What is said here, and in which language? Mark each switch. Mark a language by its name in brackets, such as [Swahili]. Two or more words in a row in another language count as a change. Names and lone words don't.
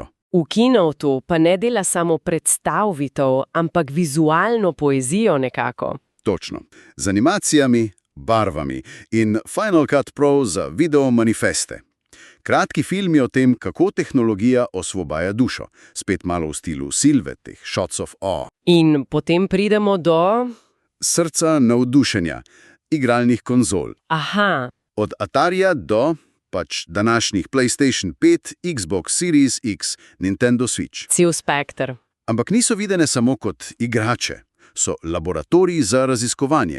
[Slovenian] V Keynote pa ne dela samo predstavitev, ampak vizualno poezijo nekako. Točno. Z animacijami, barvami in Final Cut Pro za video manifeste. Kratki filmi o tem, kako tehnologija osvobaja dušo. Spet malo v stilu Silve, teh shots of awe. In potem pridemo do... Srca navdušenja, igralnih konzol. Aha. Od Atarija do današnjih PlayStation 5, Xbox Series X, Nintendo Switch. Cel spekter. Ampak niso videne samo kot igrače. So laboratoriji za raziskovanje.